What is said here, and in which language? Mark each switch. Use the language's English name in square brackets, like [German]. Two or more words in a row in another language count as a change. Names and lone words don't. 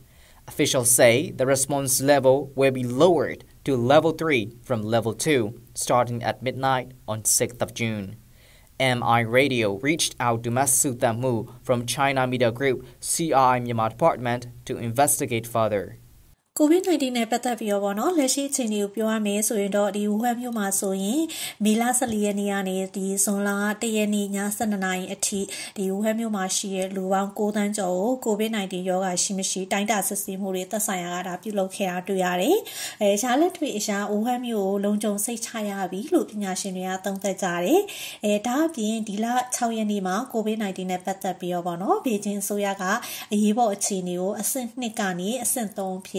[English] Officials say the response level will be lowered to level 3 from level 2, starting at midnight on 6th of June. MI Radio reached out to Masu Tamu from China Media Group CI Myanmar Department to investigate further. [Burmese] COVID-19 နဲ့ပတ်သက်ပြီးတော့ဗောနော်လက်ရှိအချိန်တွေကိုပြောရမယ်ဆိုရင်တော့ဒီဝူဟန်မြို့မှာဆိုရင်မေလ14ရက် နေ့ကနေဒီဇွန်လ1ရက်နေ့ည12နာရီအထိဒီဝူဟန်မြို့မှာရှိတဲ့လူပေါင်း9သန်းကျော်ကို COVID-19 ရောဂါရှိမရှိတိုင်းတာစစ်ဆေးမှုတွေသက်ဆိုင်ရာကဒါပြုလုပ်ခဲ့တာတွေ့ရတယ်။ရှားလက်တွေ့အရှားဝူဟန်မြို့ကိုလုံခြုံစိတ်ချရပြီလို့ပညာရှင်တွေကသုံးသပ်ကြတယ်။ဒါအပြင်ဒီလ6ရက်နေ့မှာ COVID-19 နဲ့ပတ်သက်ပြီးတော့ဗောနော်ဘေဂျင်းအစိုးရကအရေးပေါ်အခြေအနေကိုအဆင့်2ကနေအဆင့်3ဖြစ်ဒါ